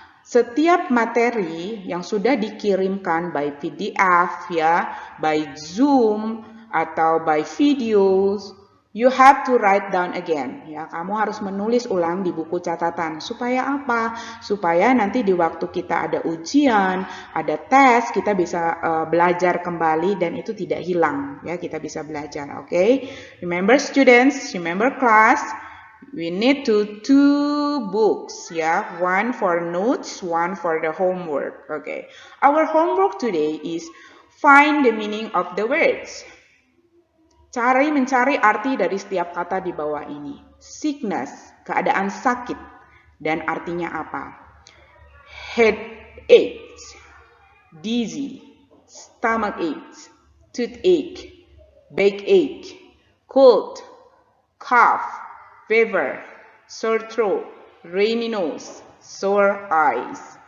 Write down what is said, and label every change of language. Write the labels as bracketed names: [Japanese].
[Indonesian] Setiap materi yang sudah dikirimkan [English] by PDF ya, by Zoom atau by videos, you have to write down again. [Indonesian] Ya, kamu harus menulis ulang di buku catatan. Supaya apa? Supaya nanti di waktu kita ada ujian, ada tes, kita bisa belajar kembali dan itu tidak hilang. Ya, kita bisa belajar. Okay? [English] Remember students, remember class, we need two books. Ya, one for notes, one for the homework. Okay. Our homework today is find the meaning of the words. [Indonesian] Mencari arti dari setiap kata di bawah ini. Sickness, keadaan sakit. Dan artinya apa? [English] Headache, dizzy, stomach ache, toothache, backache, cold, cough, fever, sore throat, runny nose, sore eyes.